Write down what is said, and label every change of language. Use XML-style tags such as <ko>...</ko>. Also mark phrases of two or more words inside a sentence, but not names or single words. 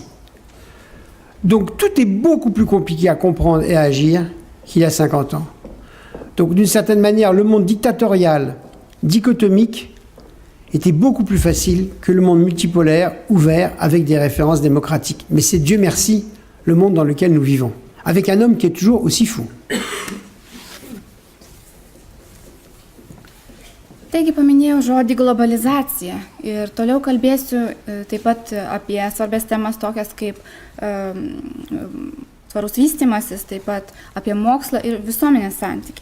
<fr>Donc tout est beaucoup plus compliqué à comprendre et à agir qu'il y a 50 ans. Donc d'une certaine manière, le monde dictatorial, dichotomique, était beaucoup plus facile que le monde multipolaire, ouvert, avec des références démocratiques. Mais c'est, Dieu merci, le monde dans lequel nous vivons, avec un homme qui est toujours aussi fou.</fr> <lt>Taigi paminėjau žodį globalizacija ir toliau kalbėsiu taip pat apie svarbės temas tokias kaip tvarus vystymasis, taip pat apie mokslą ir visuomenės santykį.</lt>